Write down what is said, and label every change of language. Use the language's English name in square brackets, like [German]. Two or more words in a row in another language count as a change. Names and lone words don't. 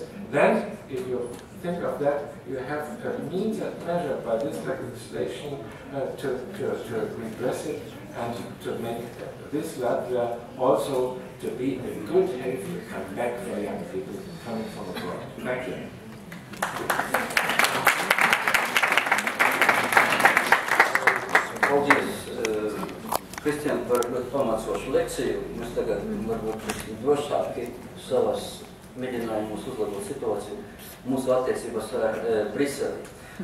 [English] Then, if you think of that, you have a means and measure by this legislation to redress it and to make this Latvia also to be a good health to come back for young people coming from abroad. Thank you. [Latvian] Paldies, Kristian, par ļoti pamācošu lekciju. Mēs tagad varbūt drošāki savas mēģinājumus uzlabot situāciju mūsu attiecībās ar Briseli.